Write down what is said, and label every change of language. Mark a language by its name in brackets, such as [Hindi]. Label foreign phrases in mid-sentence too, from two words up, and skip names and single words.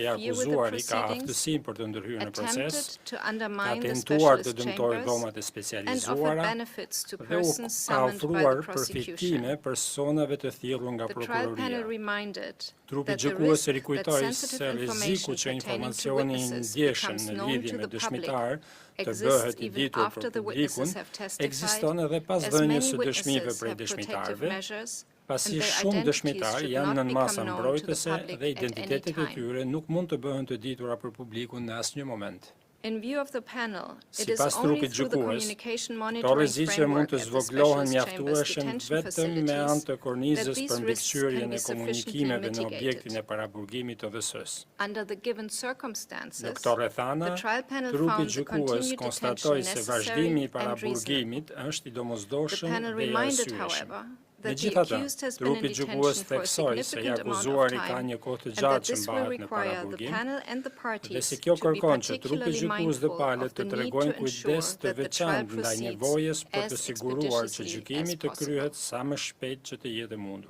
[English] interfere with the [Albanian] akuzuari ka [English] proceedings, [Albanian] aftësinë për të ndërhyrë në proces, [English] attempted to [Albanian] ka [English] undermine the [Albanian] tentuar të [English] specialist [Albanian] dëmtojë [English] chambers, [Albanian] dhomat e [English] and offered [Albanian] specializuara [English] benefits to [Albanian] dhe u [English] persons [Albanian] ka [English] summoned by [Albanian] ofruar [English] the prosecution. [Albanian] përfitime personave të thirrur nga [English] The trial panel [Albanian] prokuroria. [English] reminded [Albanian] Trupi [English] that the [Albanian] gjykues [English] risk [Albanian] e [English] that [Albanian] rikujtoi [English] sensitive [Albanian] se rreziku [English] information [Albanian] që [English] pertaining to [Albanian] informacioni i [English] witnesses [Albanian] ndjeshëm [English] becomes [Albanian] në [English] known [Albanian] lidhje [English] to [Albanian] me [English] the public [Albanian] dëshmitar të [English] exists [Albanian] bëhet i [English] even [Albanian] ditur [English] after [Albanian] për [English] the witnesses [Albanian] publikun, [English] have testified, [Albanian] ekziston edhe pas [English] as [Albanian] dhënies [English] many [Albanian] së dëshmive [English] witnesses [Albanian] prej [English] have protective [Albanian] dëshmitarëve, [English] measures, [Albanian] pasi [English] and their [Albanian] shumë [English] identities [Albanian] dëshmitar [English] should [Albanian] janë [English] not [Albanian] në [English] become [Albanian] masa [English] known to the [Albanian] mbrojtëse [English] public [Albanian] dhe [English] at any [Albanian] identitetet e [English] time. [Albanian] tyre nuk mund të bëhen të ditura për publikun në asnjë moment. [English] In view of the panel, it is [Albanian] Sipas [English] only [Albanian] trupit [English] through the [Albanian] gjykues, [English] communication [Albanian] këto [English] monitoring [Albanian] rreziqe mund [English] framework [Albanian] të [English] at the [Albanian] zvoglohen [English] specialist chambers [Albanian] mjaftueshëm [English] detention [Albanian] vetëm me anë [English] facilities [Albanian] të kornizës [English] that these [Albanian] për [English] risks [Albanian] mbikëqyrjen [English] can [Albanian] e [English] be sufficiently [Albanian] komunikimeve në objektin [English] mitigated. [Albanian] e paraburgimit të dhës-së. [English] Under the given [Albanian] Në [English] circumstances, [Albanian] këto rrethana, [English] the trial panel [Albanian] trupi [English] found the [Albanian] gjykues [English] continued [Albanian] konstatoi [English] detention [Albanian] se vazhdimi i [English] necessary and reasonable. [Albanian] paraburgimit është i [English] The [Albanian] domosdoshëm [English] panel [Albanian] dhe i [English] reminded, [Albanian] arsyeshëm. [English] however, [Albanian] Megjithatë, trupi gjykues theksoi se i akuzuari ka një kohë të gjatë që mbahet në paraburgim, dhe se kjo kërkon që trupi gjykues dhe palët të tregojnë kujdes të veçantë ndaj nevojës për të siguruar që gjykimi të kryhet sa më shpejt që të jetë mundur.